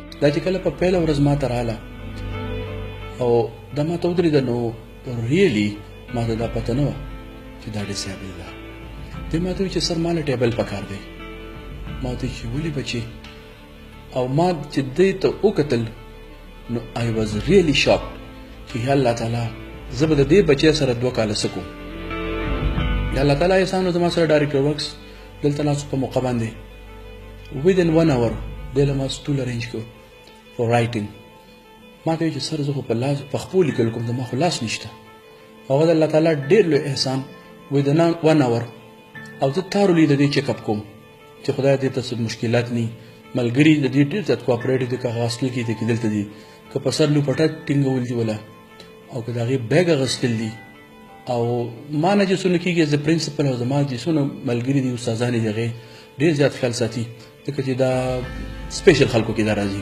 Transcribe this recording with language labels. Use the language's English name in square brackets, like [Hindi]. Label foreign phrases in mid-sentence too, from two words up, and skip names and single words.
[Pashto] دا چې کله په پیله ورځ ما ته راغله او دا ما ته ودرېده نو ریلي ما ته دا پته نه وه چې دا ډسیبل ده. دوی ما ته وایي چې سر ما له ټیبل پکار دی. ما ته چې ولې بچې او ما چې دې ته وکتل نو [English] I was really shocked [Pashto] چې یا الله تعالی زه به د دې بچی سره 2 کاله څه کوم. یا الله تعالی احسان زما سره [English] director works [Pashto] دلته ناست په موقع باندې [English] within 1 hour [Pashto] دی له ما [English] stool arrange [Pashto] کړو [English] for writing. [Pashto] ما ته چې سر زه خو په لاس په خپل لیکل کوم زما خو لاس نشته. هغه د الله تعالی ډېر لوی احسان [English] within 1 hour [Pashto] او زه تارو لید دې [English] check up [Pashto] کوم چې خدای دې ته څه مشکلات نه ملګری د دې ډېر زیات کوآپریټیو دي که هغه هاسټل کې دي که دلته دي که په سر لوپټه ټینګول دي ولا او که د هغې بیګ اخیستل دي او ما نه چې څونه کېږي زه پرنسپل او زما چې څونه ملګري دي استادان دي هغې ډېر زیات خیال ساتي ځکه چې دا سپیشل خلکو کې دا راځي.